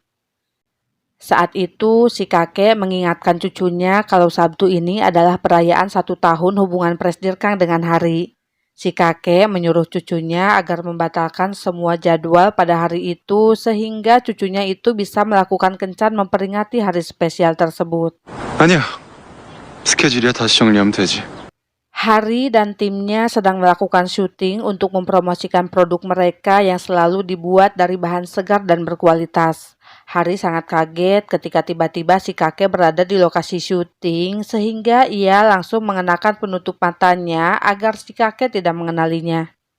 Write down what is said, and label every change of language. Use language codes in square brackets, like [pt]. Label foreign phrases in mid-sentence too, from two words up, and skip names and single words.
[id] Saat itu, si kakek mengingatkan cucunya kalau Sabtu ini adalah perayaan 1 tahun hubungan Presdir Kang dengan Hari. Si kakek menyuruh cucunya agar membatalkan semua jadwal pada hari itu sehingga cucunya itu bisa melakukan kencan memperingati hari spesial tersebut. [ko] 아니야. 스케줄이야 다시 정리하면 되지. [id] Hari dan timnya sedang melakukan syuting untuk mempromosikan produk mereka yang selalu dibuat dari bahan segar dan berkualitas. Hari sangat kaget ketika tiba-tiba si kakek berada di lokasi syuting sehingga ia langsung mengenakan penutup matanya agar si kakek tidak mengenalinya.